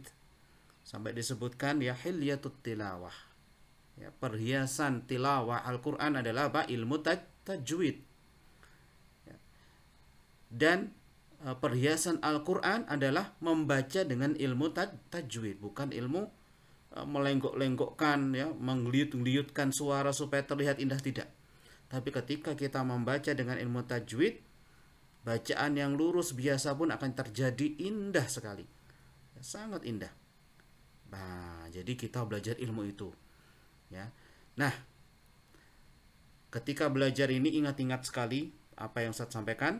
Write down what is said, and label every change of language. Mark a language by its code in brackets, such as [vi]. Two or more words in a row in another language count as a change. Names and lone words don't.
[id] Sampai disebutkan ya [ar] حلية التلاوة. [id] Ya, perhiasan tilawah Al-Qur'an adalah apa? Ilmu tajwid. Ya. Dan perhiasan Al-Qur'an adalah membaca dengan ilmu tajwid, bukan ilmu melenggok-lenggokkan ya, menggeliut-geliutkan suara supaya terlihat indah, tidak. Tapi ketika kita membaca dengan ilmu tajwid, bacaan yang lurus biasa pun akan terjadi indah sekali. Ya, sangat indah. Nah, jadi kita belajar ilmu itu. Ya. Nah, ketika belajar ini ingat-ingat sekali apa yang saya sampaikan.